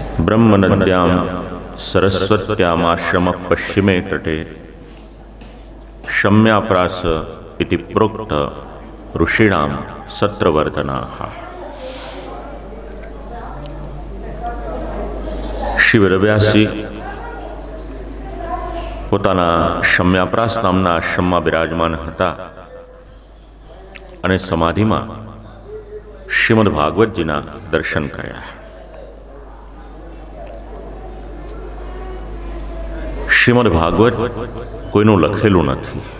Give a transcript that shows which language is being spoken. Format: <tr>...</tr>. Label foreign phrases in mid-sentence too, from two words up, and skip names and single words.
<sa>ब्रह्मनद्यां सरस्वत्यामाश्रम पश्चिमे तटे शम्याप्रास इति प्रोक्त ऋषीणां सत्रवर्धनाः।</sa> <gu>श्री वेदव्यासजी પોતાના શમ્યાપ્રાસ નામના આશ્રમમાં બિરાજમાન હતા અને સમાધિમાં શ્રીમદ ભાગવતજીના દર્શન કર્યા। શ્રીમદ ભાગવત કોઈનું લખેલું નથી।</gu>